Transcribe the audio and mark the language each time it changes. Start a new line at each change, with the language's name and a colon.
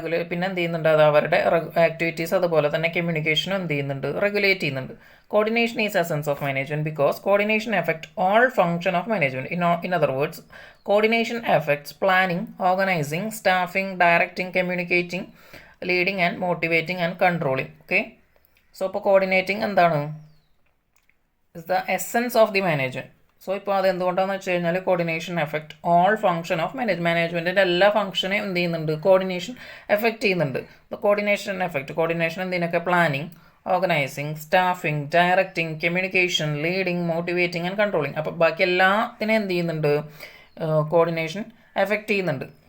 Malayalam: പിന്നെ എന്ത് ചെയ്യുന്നുണ്ട്, അത് അവരുടെ ആക്ടിവിറ്റീസ് അതുപോലെ തന്നെ കമ്മ്യൂണിക്കേഷനും എന്ത് ചെയ്യുന്നുണ്ട്, റെഗുലേറ്റ് ചെയ്യുന്നുണ്ട്.
English: Coordination is essence of management because coordination effect all function of management. In other words, coordination effects planning, organising, staffing, directing, communicating, leading and motivating and controlling.
Malayalam: Okay, so ഇപ്പോൾ coordinating എന്താണ്,
English: is the essence of the management.
Malayalam: So ഇപ്പോൾ അത് എന്തുകൊണ്ടാണെന്ന് വെച്ച് കഴിഞ്ഞാൽ
English: coordination effect all function of മാനേജ്മെൻറ്റിൻ്റെ
Malayalam: എല്ലാ ഫംഗ്ഷനെയും എന്ത് ചെയ്യുന്നുണ്ട്, കോർഡിനേഷൻ എഫക്റ്റ് ചെയ്യുന്നുണ്ട്. കോർഡിനേഷൻ എഫക്റ്റ്, കോർഡിനേഷൻ എന്തിനൊക്കെ, planning, organising, staffing, directing, communication, leading, motivating and controlling. അപ്പോൾ ബാക്കി എല്ലാത്തിനും എന്ത് ചെയ്യുന്നുണ്ട്, കോർഡിനേഷൻ എഫക്റ്റ് ചെയ്യുന്നുണ്ട്.